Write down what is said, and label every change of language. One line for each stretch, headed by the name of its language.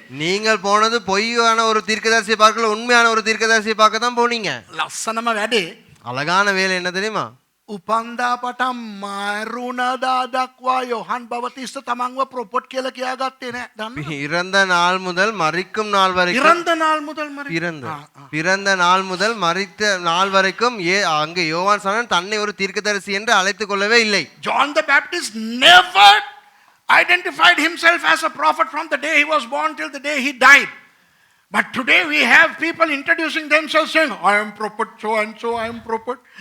Tamil: நீங்கள் போனது பொய்யான ஒரு தீர்க்கதரிசியை பார்க்கல, உண்மையான ஒரு தீர்க்கதரிசியை பார்க்க தான் போனீங்க.
Sinhala: ලස්සනම වැඩේ
Tamil: அழகான வேலை என்ன தெரியுமா?
Sinhala: උපන්දා පටන් මරුණදා දක්වා යොහන් බවතිස්ත තමන්ව ප්‍රොපොට් කියලා කියාගත්තේ නෑ. දන්නවද?
Tamil: இறந்த நாள் முதல் மரிக்கும் நாள் வரைக்கும் ඉරන්ද නාල් මුදල් මරි. பிறந்த நாள் முதல் மரித்த நாள் வரைக்கும் அங்கே யோவான் ஸ்நானன் தன்னை ஒரு தீர்க்கதரிசி என்று அழைத்துக் கொள்ளவே இல்லை.
English: John the Baptist never identified himself as a prophet from the day he was born till the day he died. But today we have people introducing themselves saying, I am prophet so and so, I am prophet.